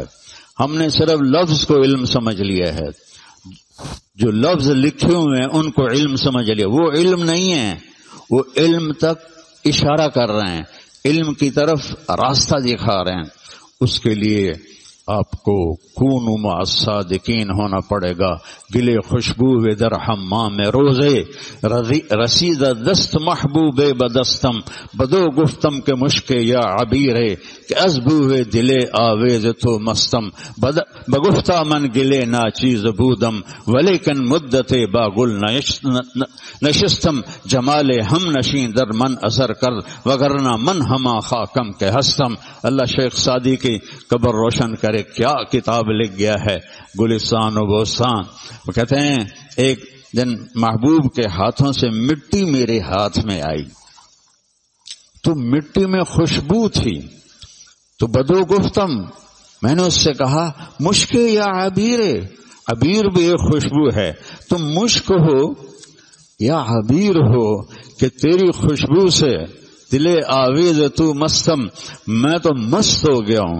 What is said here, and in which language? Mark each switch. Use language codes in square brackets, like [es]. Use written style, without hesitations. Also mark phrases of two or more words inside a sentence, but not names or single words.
[ur] ہم نے صرف لفظ کو علم سمجھ لیا ہے، جو لفظ لکھے ہوئے ہیں ان کو علم سمجھ لیا، وہ علم نہیں ہے، وہ علم تک اشارہ کر رہے ہیں، علم کی طرف راستہ دکھا رہے ہیں۔ اس کے لیے آپ کو [ar] کونوا مع الصادقین [ur] ہونا پڑے گا۔ [fa] گلے خوشبو در حمام روزے، رسید دست محبوب بدستم، بدو گفتم کے مشک یا عبیرے، کہ ازبو دلے آویز تو مستم، بگفتہ من گلے ناچیز بودم، ولیکن مدت باگل نشستم، جمال ہم نشین در من اثر کر، وگرنہ من ہما خاکم کے ہستم۔ [ur] اللہ شیخ سعدی کی قبر روشن کرے، کیا کتاب لکھ گیا ہے، گلستان و بوستان۔ وہ کہتے ہیں ایک دن محبوب کے ہاتھوں سے مٹی میرے ہاتھ میں آئی تو مٹی میں خوشبو تھی، تو [fa] بدو گفتم، [ur] میں نے اس سے کہا [fa] مشک یا عبیر، [ur] عبیر بھی ایک خوشبو ہے، تم مشک ہو یا عبیر ہو کہ تیری خوشبو سے [fa] دلے آویز تو مستم، [ur] میں تو مست ہو گیا ہوں۔